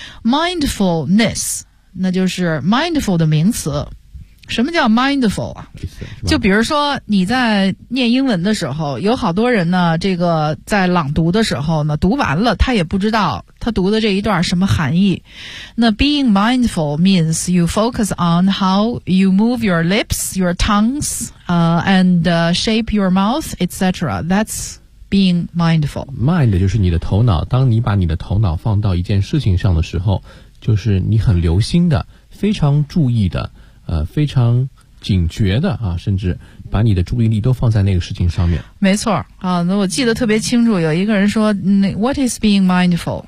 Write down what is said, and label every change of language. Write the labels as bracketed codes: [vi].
[zh] Mindfulness, 那就是 mindful 的名词。什么叫 mindful 啊？就比如说你在念英文的时候，有好多人呢，这个在朗读的时候呢，读完了他也不知道他读的这一段什么含义。 [en] 那 being mindful means you focus on how you move your lips, your tongues, and shape your mouth, etc. That's being mindful. [zh] Mind 就是你的头脑，当你把你的头脑放到一件事情上的时候，就是你很留心的，非常注意的，非常警觉的啊，甚至把你的注意力都放在那个事情上面。没错啊，那我记得特别清楚，有一个人说， [en] What is being mindful？